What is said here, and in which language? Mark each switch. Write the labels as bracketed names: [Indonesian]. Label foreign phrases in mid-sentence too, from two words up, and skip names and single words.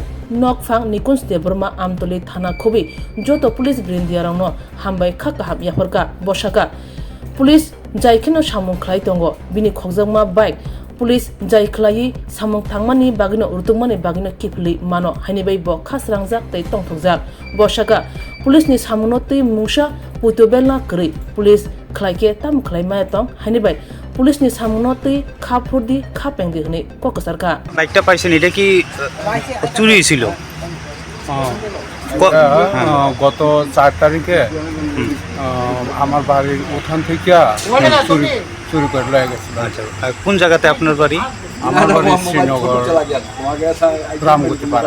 [Kok Borok] नकफां निकुंज देब्रमा आमतली थाना खुबि जतो पुलिस ब्रिन्दियारावनो हामबाय खाकाहाब याफरका बसाका पुलिस जायखिनो सामुं खलाय दंगो बिनि खगजाकमा बाइक पुलिस जायखलायि सामुं थांमानि बागिनो उरतुकमानि बागिनो किफलि मानो हाइनिबाय ब खासरांजाक तै तंथंजाक बसाका पुलिसनि सामुंनो तै मुंसा पुतोबेलना करै पुलिस खलायके ताम खलायमाय तं हाइनिबाय पुलिसनि सामुंनो तै खाफुरदि खापेंदि हनै ककसारका [Bangla] বাইকটা পাইছেন এটা কি চুরি ছিল গত 4 তারিখে আমার বাড়ির উঠান থেকে চুরি করে লয়ে গেছিল। আচ্ছা কোন জায়গাতে আপনার বাড়ি? আমার বাড়ি শ্রীনগর রামগতি পাড়া।